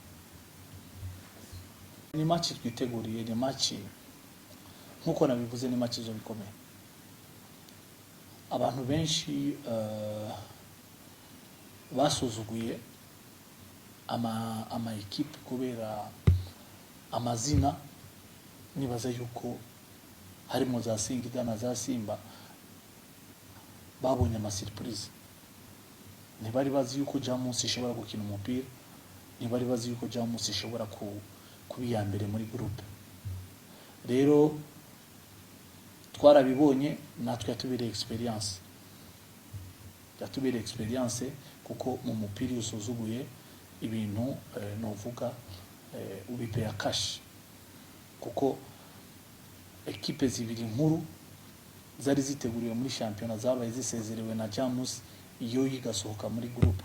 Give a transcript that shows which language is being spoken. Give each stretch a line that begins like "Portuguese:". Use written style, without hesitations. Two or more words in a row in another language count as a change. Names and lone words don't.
Rundi: Ni match twiteguriye, ni match nkuko nabivuze, ni match zo bikomeye. Abantu benshi basuzuguye ama equipe kubera amazina. Nibaza yuko harimo za Singida na za Simba babonye ama surprise. Ntibari bazi yuko Jamus ishobora gukina umupira, ntibari bazi yuko Jamus ishobora kubiya mbere muri groupe. Rero twarabibonye, natwe yatubire experience kuko mu mupira usuzuguye ibintu novuga ubipea cash, kuko equipe zibiri nkuru zari ziteguriwe muri championnat zabaye zisezerewe na Jamus iyo yigasohoka muri groupe.